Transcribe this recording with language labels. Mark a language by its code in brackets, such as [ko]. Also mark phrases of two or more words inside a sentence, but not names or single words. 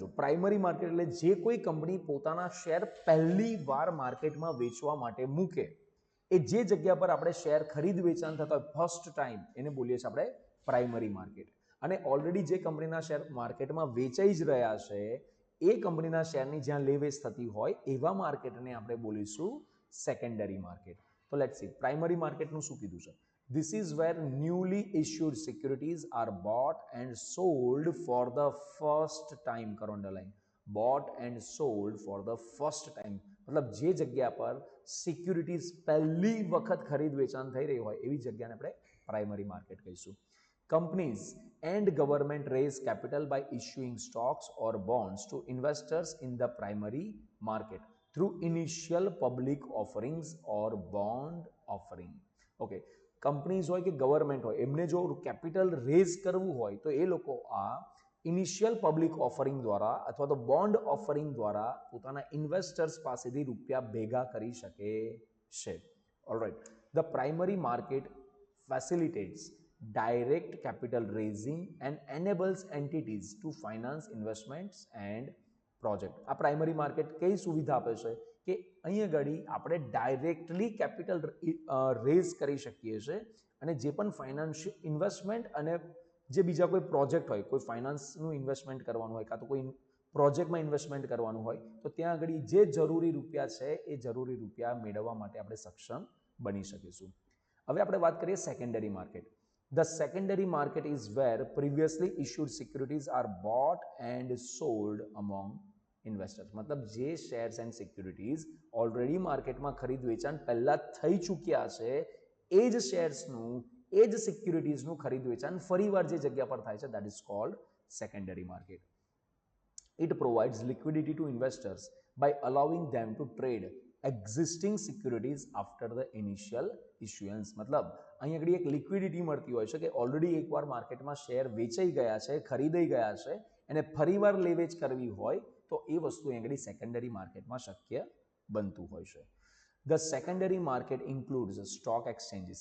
[en] primary market [gu] એટલે જે કોઈ કંપની પોતાના શેર પહેલી વાર માર્કેટમાં વેચવા માટે મૂકે એ જે જગ્યા પર આપણે શેર ખરીદ વેચાણ થતા હોય [en] first time [gu] એને બોલીએ છીએ આપણે [en] primary market. [gu] અને ઓલરેડી જે કંપનીના શેર માર્કેટમાં વેચાઈ જ રહ્યા છે એ કંપનીના શેરની જ્યાં લેવેચ થતી હોય એવા માર્કેટને આપણે બોલીશું [en] secondary market. [gu] તો [en] let's see [gu] પ્રાઇમરી માર્કેટનું શું કીધું છે? [en] This is where newly issued securities are bought and sold for the first time. [gu] કરો અંડરલાઈન. [en] Bought and sold for the first time. [gu] મતલબ જે જગ્યા પર સિક્યુરિટીઝ પહેલી વખત ખરીદ વેચાણ થઈ રહી હોય એવી જગ્યાને આપણે [en] primary market [gu] કહીશું. [en] Companies and government raise capital by issuing stocks or bonds to investors in the primary market through initial public offerings or bond offering. Okay. [gu] કંપનીઝ હોય કે ગવર્મેન્ટ હોય એમને જો [en] capital raise [gu] કરવું હોય તો એ લોકો આ [en] initial public offering [gu] દ્વારા અથવા તો [en] bond offering [gu] દ્વારા પોતાના ઇન્વેસ્ટર્સ પાસેથી રૂપિયા ભેગા કરી શકે છે. [en] Alright. The primary market facilitates direct capital raising and enables entities to finance investments and project. [gu] આ [en] primary market [gu] કઈ સુવિધા આપે છે કે અહીં આગળ આપણે [en] directly capital raise [gu] કરી શકીએ છીએ અને જે પણ [en] financial investment [gu] અને જે બીજા કોઈ પ્રોજેક્ટ હોય, કોઈ ફાઇનાન્સનું ઇન્વેસ્ટમેન્ટ કરવાનું હોય કાં તો કોઈ પ્રોજેક્ટમાં ઇન્વેસ્ટમેન્ટ કરવાનું હોય તો ત્યાં આગળ જે જરૂરી રૂપિયા છે એ જરૂરી રૂપિયા મેળવવા માટે આપણે સક્ષમ બની શકીશું. હવે આપણે વાત કરીએ [en] secondary market. The secondary market is where previously issued securities are bought and sold among investors. [gu] मतलब જે [en] shares and securities already [gu] માર્કેટમાં ખરીદ વેચાણ પહેલા થઈ ચૂક્યા છે એ જ શેર્સનું એ જ સિક્યુરિટીઝનું ખરીદ વેચાણ ફરીવાર જે જગ્યા પર થાય છે [en] that is called secondary market. It provides liquidity to investors by allowing them to trade existing securities after the initial issuance. [gu] मतलब અહીં આગળ એક લિક્વિડિટી મળતી હોય છે કે ઓલરેડી એકવાર માર્કેટમાં શેર વેચાઈ ગયા છે, ખરીદાઈ ગયા છે અને ફરીવાર લેવેચ કરવી હોય તો એ વસ્તુ અહીં આગળ સેકન્ડરી માર્કેટમાં શક્ય બનતું હોય છે. [en] The secondary market includes stock exchanges.